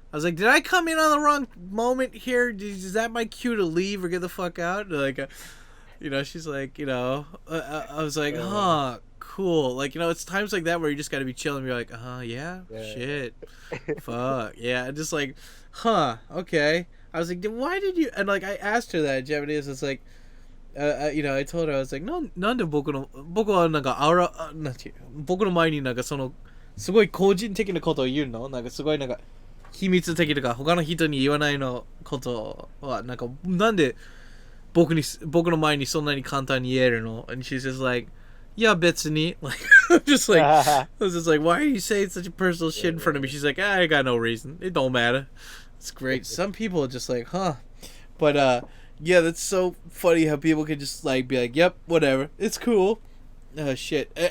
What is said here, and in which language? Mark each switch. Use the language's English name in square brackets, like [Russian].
[English] I was like, did I come in on the wrong moment here? Is that my cue to leave or get the fuck out? Like, she's like, I was like, huh, cool. Like, it's times like that where you just got to be chilling. You're like, yeah, shit, fuck, yeah. Just like, huh, okay. I was like, why did you? And like, I asked her that in Japanese. It's like, I told her, I was like, [Japanese] なんで僕はなんか僕の前になんかそのすごい個人的なことを言うの？なんかすごいなんか秘密的とか他の人に言わないのことはなんかなんで僕の前にそんなに簡単に言えるの? [English] And she's just like, yeah, [Japanese] 別に [English] like just like I was just like, why are you saying such a personal shit in front of me? She's like, I got no reason, it don't matter. It's great. Some people are just like, huh, but yeah, that's so funny how people can just like be like, yep, whatever, it's cool. Shit.